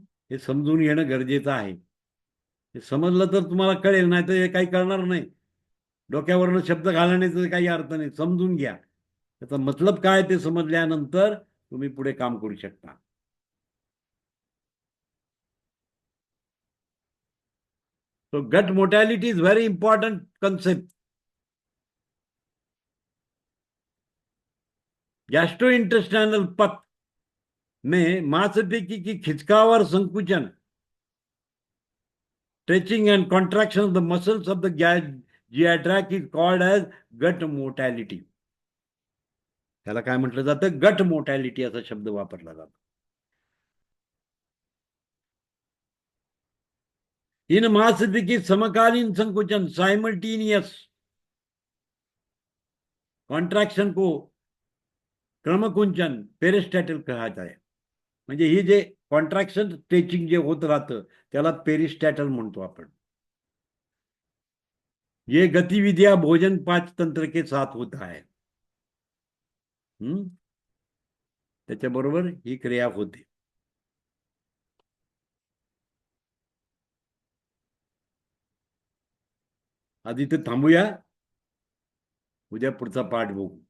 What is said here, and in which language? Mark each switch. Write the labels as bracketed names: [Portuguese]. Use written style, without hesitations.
[Marathi] हे समजून घेणं गरजेचं आहे. हे समजलं तर तुम्हाला कळेल, नाही तर हे काही कळणार नाही. डोक्यावरनं शब्द घालण्याचा काही अर्थ नाही. समजून घ्या. त्याचा मतलब काय ते समजल्यानंतर तुम्ही पुढे काम करू शकता. [English] So gut mortality is very important concept. [Hindi] Gastrointestinal पथ में मांसपेशी की खिंचकाव संकुचन, [English] stretching and contraction of the muscles of the GI tract is called as gut mortality. [Marathi] त्याला काय म्हटलं जातं? गट मोटॅलिटी असा शब्द वापरला जातो. [Hindi] इन मांसपेशी समकालीन संकुचन, साइमल्टेनियस कॉन्ट्रैक्शन को क्रमकुंचन पेरिस्टॅटल कहा जाए. [Marathi] म्हणजे ही जे कॉन्ट्रॅक्शन स्ट्रेचिंग जे होत राहतं त्याला पेरिस्टॅटल म्हणतो आपण. [Hindi] ये गतिविधियां भोजन पाच तंत्र के साथ होता है. [Marathi] त्याच्याबरोबर ही क्रिया होते. आधी ते थांबूया, उद्या पुढचा पाठ बघू.